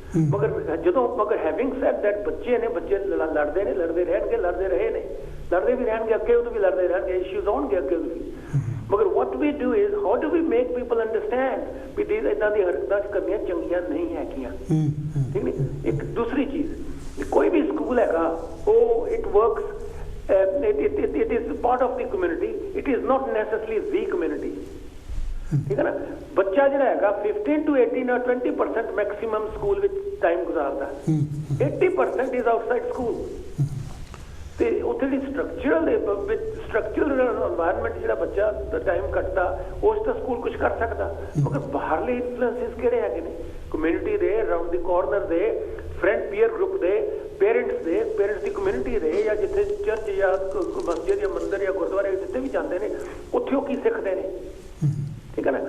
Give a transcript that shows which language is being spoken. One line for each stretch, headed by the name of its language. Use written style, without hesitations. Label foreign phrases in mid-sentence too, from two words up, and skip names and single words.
Punjabi: ਮਗਰ
English: having said that
Punjabi: ਬੱਚੇ ਲੜਦੇ ਨੇ, ਲੜਦੇ ਰਹਿਣਗੇ, ਲੜਦੇ ਰਹੇ ਨੇ, ਲੜਦੇ ਵੀ ਰਹਿਣਗੇ, ਅੱਗੇ ਉਦੋਂ ਵੀ ਲੜਦੇ ਰਹਿਣਗੇ, ਇਸ਼ੂਜ਼ ਆਉਣਗੇ ਅੱਗੇ ਵੀ। ਮਗਰ
English: what we do is how do we make people understand
Punjabi: ਵੀ ਇੱਦਾਂ ਦੀ ਹਰਕਤਾਂ ਕਰਨੀਆਂ ਚੰਗੀਆਂ ਨਹੀਂ ਹੈਗੀਆਂ, ਠੀਕ ਨਹੀਂ। ਇੱਕ ਦੂਸਰੀ ਚੀਜ਼, ਕੋਈ ਵੀ ਸਕੂਲ ਹੈਗਾ ਉਹ
English: it works, it is part of the community, it is not necessarily the community,
Punjabi: ਠੀਕ ਹੈ ਨਾ। ਬੱਚਾ ਜਿਹੜਾ ਹੈਗਾ
English: 15 to 18 or 20%
Punjabi: ਮੈਕਸਿਮਮ ਸਕੂਲ ਵਿੱਚ ਟਾਈਮ ਗੁਜ਼ਾਰਦਾ, 80%
English: is outside school.
Punjabi: ਤੇ ਉੱਥੇ ਦੀ
English: structural environment
Punjabi: ਜਿਹੜਾ ਬੱਚਾ ਟਾਈਮ ਕੱਟਦਾ, ਉਸ ਤਾਂ ਸਕੂਲ ਕੁਝ ਕਰ ਸਕਦਾ। ਮਗਰ ਬਾਹਰਲੇ ਇਨਫਲੂਐਂਸਿਸ ਕਿਹੜੇ ਹੈਗੇ ਨੇ? ਕਮਿਊਨਿਟੀ ਦੇ, ਅਰਾਊਂਡ ਦੀ ਕਾਰਨਰ ਦੇ,
English: friend peer group
Punjabi: ਦੇ, ਪੇਰੈਂਟਸ ਦੀ ਕਮਿਊਨਿਟੀ ਦੇ, ਜਾਂ ਜਿੱਥੇ ਚਰਚ ਜਾਂ ਮਸਜਿਦ ਜਾਂ ਮੰਦਿਰ ਜਾਂ ਗੁਰਦੁਆਰੇ ਜਿੱਥੇ ਵੀ ਜਾਂਦੇ ਨੇ, ਉੱਥੇ ਉਹ ਕੀ ਸਿੱਖਦੇ ਨੇ, ਠੀਕ ਹੈ ਨਾ।